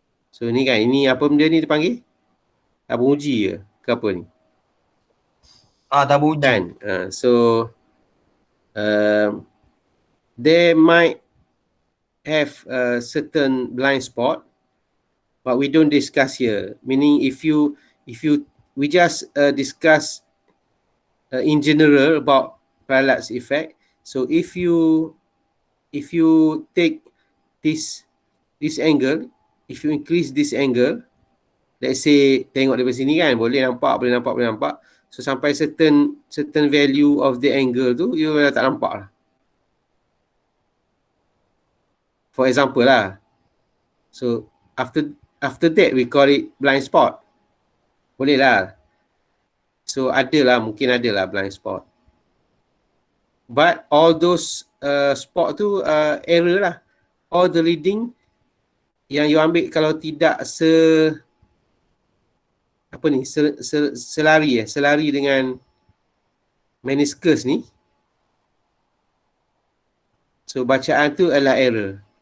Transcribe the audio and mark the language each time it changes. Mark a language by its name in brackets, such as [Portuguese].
[Malay] So ni kan, ini apa benda ni dipanggil? Tabung uji ke? Ke apa ni? Tabung uji. Kan? [English] So there might have a certain blind spot, but we don't discuss here. Meaning we just discuss in general about parallax effect. So if you take this angle, if you increase this angle, let's say [Malay] tengok dari sini kan, boleh nampak. [English] So [Malay] sampai [English] certain value of the angle tu, you [Malay] dah tak nampak lah. [English] For example lah. So after that we call it blind spot. [Malay] Boleh lah. So mungkin adalah [English] blind spot. But all those spot [Malay] tu [English] error lah. All the reading [Malay] yang you ambil kalau tidak selari dengan meniscus ni, so bacaan tu adalah error.